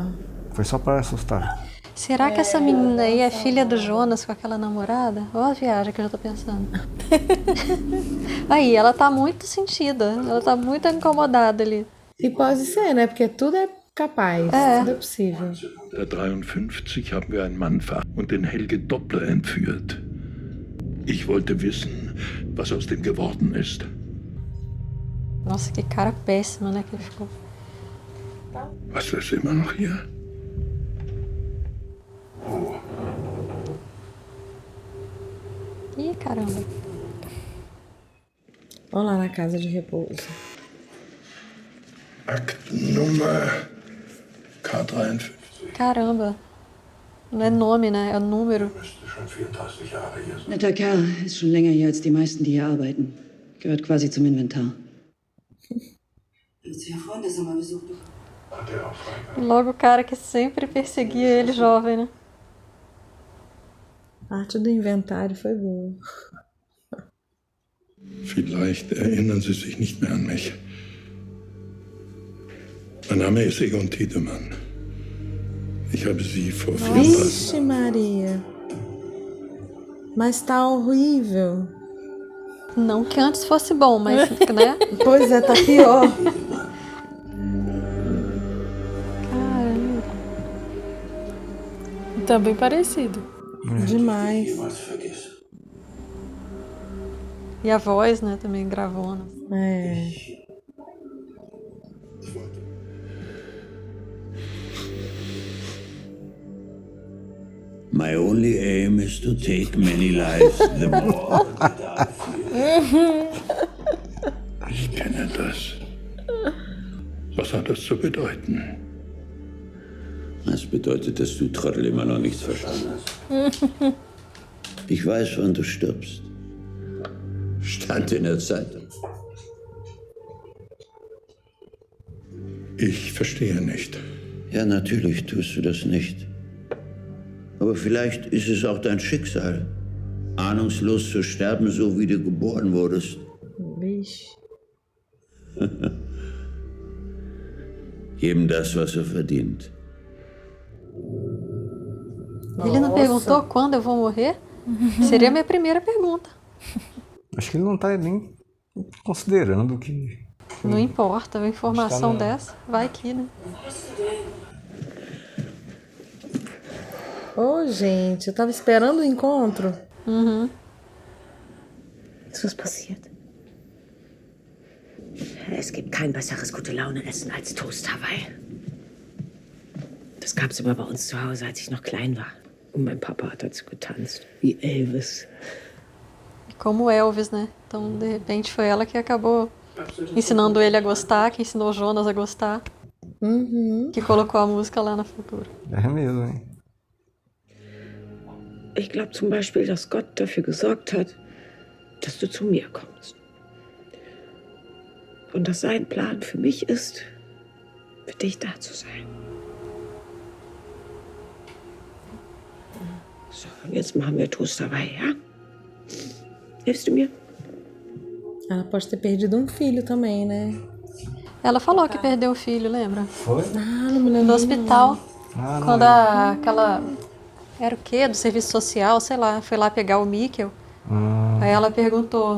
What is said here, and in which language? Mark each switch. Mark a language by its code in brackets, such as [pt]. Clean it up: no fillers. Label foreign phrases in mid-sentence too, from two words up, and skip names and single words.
[pt] Foi só pra assustar. Será que essa menina aí é filha do Jonas com aquela namorada? Olha a viagem que eu já tô pensando. Aí, ela tá muito sentida. Ela tá muito incomodada ali. E pode ser, né? Porque tudo é capaz. Tudo é possível. [de] 1953 haben wir einen Mann und den Helge Doppler entführt. Ich wollte wissen, was aus dem geworden ist. [pt] Nossa, que cara péssima, né, que ele ficou. [de] Was ist immer noch hier? [pt] Ih, caramba. Vamos lá na casa de repouso. [de] Aktennummer K53. [pt] Caramba. Não é nome, né? É número. [de] Schon 34 Jahre hier. Netter Kerl, ist schon länger hier als die meisten, die hier arbeiten. Gehört quasi zum Inventar. Willst du ja Freunde so mal besuchen? Hat er auch frei. [pt] E logo o cara que sempre perseguia ele jovem, né? A arte do inventário foi boa. [de] Vielleicht erinnern Sie sich nicht mehr an mich. Mein Name ist Egon Tiedemann. Ich habe Sie vor 34 [pt] Vixe, Maria. Mas tá horrível. Não que antes fosse bom, mas, né? Pois é, tá pior. Caramba. Tá bem parecido. Demais. E a voz, né, também gravona. É. [en] My only aim is to take many lives, the more. [de] Ich kenne das. Was hat das zu bedeuten? Das bedeutet, dass du Trottel immer noch nichts verstanden hast. Ich weiß, wann du stirbst. Stand in der Zeitung. Ich verstehe nicht. Ja, natürlich tust du das nicht. Aber vielleicht ist es auch dein Schicksal, ahnungslos zu sterben, so wie du geboren wurdest. [pt] Vixe. [de] Jedem das, was er verdient. [pt] Ele não perguntou quando eu vou morrer? Seria a minha primeira pergunta. Acho que ele não tá nem considerando que... Não importa, uma informação dessa, vai que, né? Ô, gente, eu tava esperando o encontro. Uhum. [de] Ist was passiert? Es gibt kein besseres Gute-Laune-Essen als Toast Hawaii. Das gab's immer bei uns zu Hause, als ich noch klein war. Und mein Papa hat dazu getanzt, wie Elvis. [pt] Como Elvis, né? Então, de repente, foi ela que acabou ensinando ele a gostar, que ensinou o Jonas a gostar. Uhum. Que colocou a música lá na Futura. É mesmo, hein? [de] Ich glaube zum Beispiel, dass Gott dafür gesorgt hat, dass du zu mir kommst. Und dass sein Plan für mich ist, für dich da zu sein. So, und jetzt machen wir Toast dabei, ja? Hilfst du mir? [pt] Ela pode ter perdido filho também, né? Ela falou que perdeu o filho, lembra? Foi? Ah, não me lembro. No hospital. Ah, não Quando lembro. aquela... Era o quê? Do serviço social, sei lá. Foi lá pegar o Mikkel. Aí ela perguntou